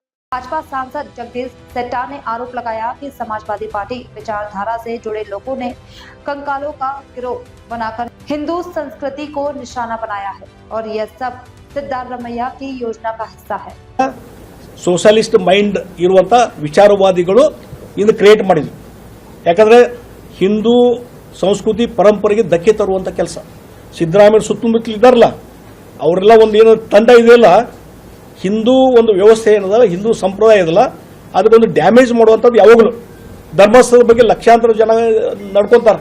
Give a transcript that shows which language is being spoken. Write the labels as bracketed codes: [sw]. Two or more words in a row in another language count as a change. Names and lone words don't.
[hi] भाजपा सांसद जगदीश सेट्टा ने आरोप लगाया कि समाजवादी पार्टी विचारधारा से जुड़े लोगों ने कंकालों का गिरोह बनाकर हिंदू संस्कृति को निशाना बनाया है और यह सब सिद्धारमैया की योजना का हिस्सा है। [en] socialist mind [kn] ಇರುವಂತ ವಿಚಾರವಾದಿಗಳು ಇಂದು ಕ್ರಿಯೇಟ್ ಮಾಡಿದ್ರು. ಯಾಕಂದ್ರೆ ಹಿಂದೂ ಸಂಸ್ಕೃತಿ ಪರಂಪರೆಗೆ ಧಕ್ಕೆ ತರುವಂತ ಕೆಲಸ ಸಿದ್ದರಾಮಯ್ಯ ಸುತ್ತಮುತ್ತಲು ಇದ್ದಾರಲ್ಲ ಅವರೆಲ್ಲ ಒಂದು ಏನು ತಂಡ ಇದೆಯಲ್ಲ ಹಿಂದೂ ಒಂದು ವ್ಯವಸ್ಥೆ ಏನದಲ್ಲ ಹಿಂದೂ ಸಂಪ್ರದಾಯ ಇದಲ್ಲ ಅದಕ್ಕೊಂದು ಡ್ಯಾಮೇಜ್ ಮಾಡುವಂಥದ್ದು ಯಾವಾಗಲೂ ಧರ್ಮಸ್ಥಳದ ಬಗ್ಗೆ ಲಕ್ಷಾಂತರ ಜನ ನಡ್ಕೊಂತಾರೆ.